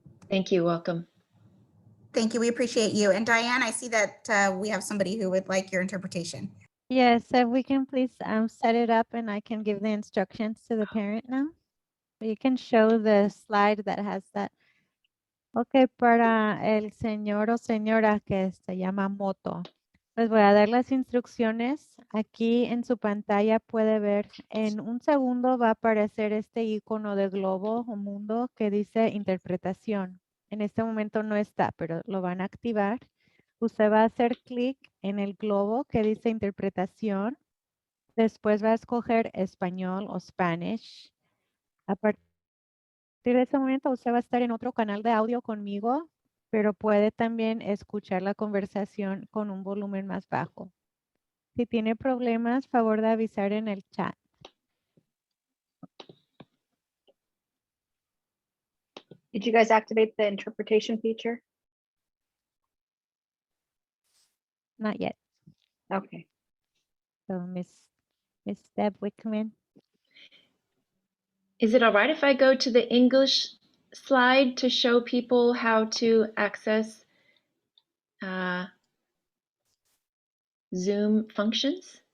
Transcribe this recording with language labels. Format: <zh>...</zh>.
<en>Thank you. Welcome. Thank you. We appreciate you. And Diane, I see that we have somebody who would like your interpretation. Yes, if we can please set it up and I can give the instructions to the parent now. You can show the slide that has that.</en> <es>Ok, para el señor o señora que se llama Moto, les voy a dar las instrucciones. Aquí en su pantalla puede ver, en un segundo va a aparecer este icono de globo o mundo que dice interpretación. En este momento no está, pero lo van a activar. Usted va a hacer clic en el globo que dice interpretación. Después va a escoger español o Spanish. A partir de ese momento usted va a estar en otro canal de audio conmigo, pero puede también escuchar la conversación con un volumen más bajo. Si tiene problemas, favor de avisar en el chat.</es> <en>Did you guys activate the interpretation feature? Not yet. Okay. So Miss Deb Wickman. Is it all right if I go to the English slide to show people how to access Zoom functions?</en>